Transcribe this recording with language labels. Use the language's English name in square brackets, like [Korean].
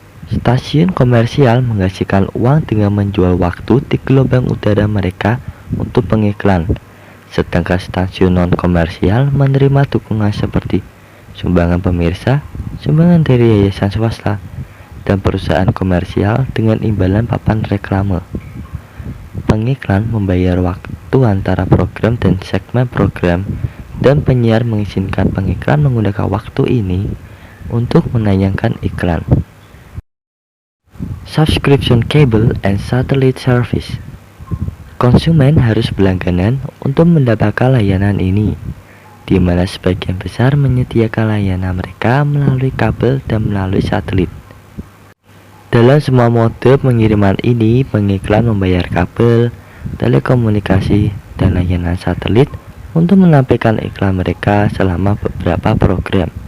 [Indonesian] Stasiun komersial menghasilkan uang dengan menjual waktu di gelombang udara mereka untuk pengiklan, sedangkan stasiun non-komersial menerima dukungan seperti sumbangan pemirsa, sumbangan dari yayasan swasta, dan perusahaan komersial dengan imbalan papan reklame. Pengiklan membayar waktu antara program dan segmen program, dan penyiar mengizinkan pengiklan menggunakan waktu ini untuk menayangkan iklan. [English] Subscription cable and satellite service. [Indonesian] Konsumen harus berlangganan untuk mendapatkan layanan ini, di mana sebagian besar menyediakan layanan mereka melalui kabel dan melalui satelit. Dalam semua mode pengiriman ini, pengiklan membayar kabel, telekomunikasi, dan layanan satelit untuk menampilkan iklan mereka selama beberapa program.